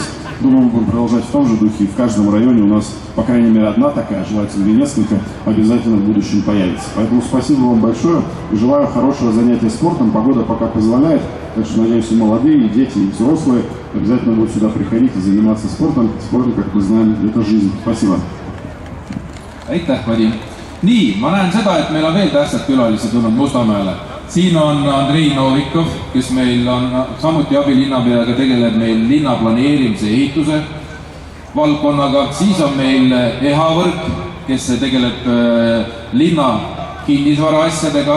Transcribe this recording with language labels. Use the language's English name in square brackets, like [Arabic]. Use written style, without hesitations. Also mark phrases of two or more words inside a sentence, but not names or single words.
[Russian] Думаю, мы будем продолжать в том же духе, и в каждом районе у нас, по крайней мере, одна такая, желательно несколько, обязательно в будущем появится. Поэтому спасибо вам большое и желаю хорошего занятия спортом. Погода пока позволяет, так что, надеюсь, и молодые, и дети, и взрослые обязательно будут сюда приходить и заниматься спортом. Спортом, как мы знаем, это жизнь. Спасибо. [Estonian] Aitäh, Vadim. nii, ma näen seda, et meil on veel tähtsad külalised tulnud Mustamäele. Siin on Andrei Novikov, kes meil on samuti abilinnapeaga, tegeleb meil linna planeerimise ja ehituse valdkonnaga. Siis on meil Eha Võrk, kes tegeleb linna kinnisvara asjadega.